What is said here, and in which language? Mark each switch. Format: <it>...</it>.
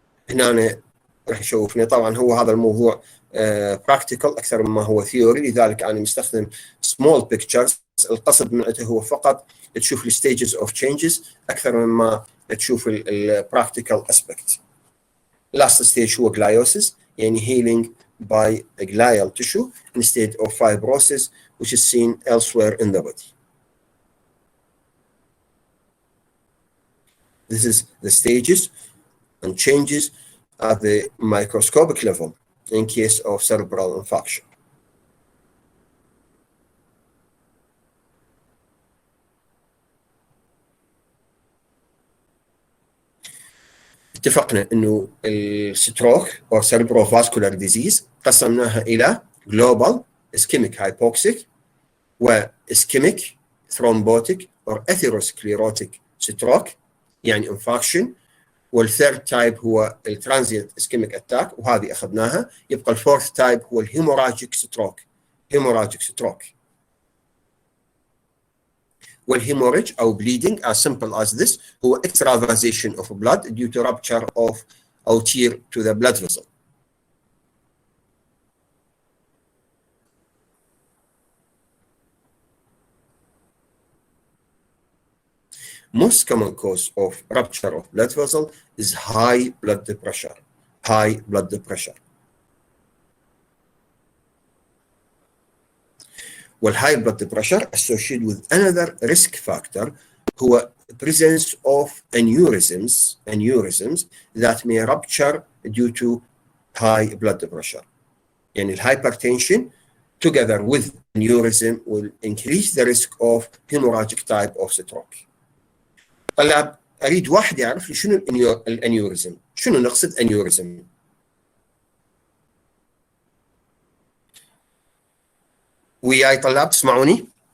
<ar>هنا راح يشوفنا طبعا هو هذا الموضوع practical أكثر مما هو theory لذلك أنا مستخدم small pictures. القصد منه هو فقط تشوف ال stages of changes أكثر مما تشوف ال practical aspect.</ar> <en>Last stage هو gliosis يعني healing by a glial tissue instead of fibrosis which is seen elsewhere in the body. This is the stages and changes at the microscopic level in case of cerebral infarction.</en> <ar>اتفقنا انه الستروك</ar> <en>or cerebral vascular disease</en> <ar>قسمناها الى</ar> <en>global ischemic hypoxic و ischemic thrombotic or atherosclerotic stroke يعني infarction</en> <ar>والثيرد تايب هو الترانزيت اسكيميك اتاك وهذه اخذناها. يبقى الفورث تايب هو الهيموراجيك ستروك. هيموراجيك ستروك والهيموريج او</ar> <en>bleeding as simple as this هو extravasation of blood due to rupture of or tear to the blood vessel. Most common cause of rupture of blood vessel is high blood pressure. High blood pressure. والhigh blood pressure associated with another risk factor هو presence of aneurysms that may rupture due to high blood pressure. يعني hypertension together with aneurysm will increase the risk of hemorrhagic type of stroke.</en> <ar>طلاب اريد واحد يعرف لي شنو الانيوريزم، شنو نقصد انيوريزم؟ وياي طلاب تسمعوني؟</ar>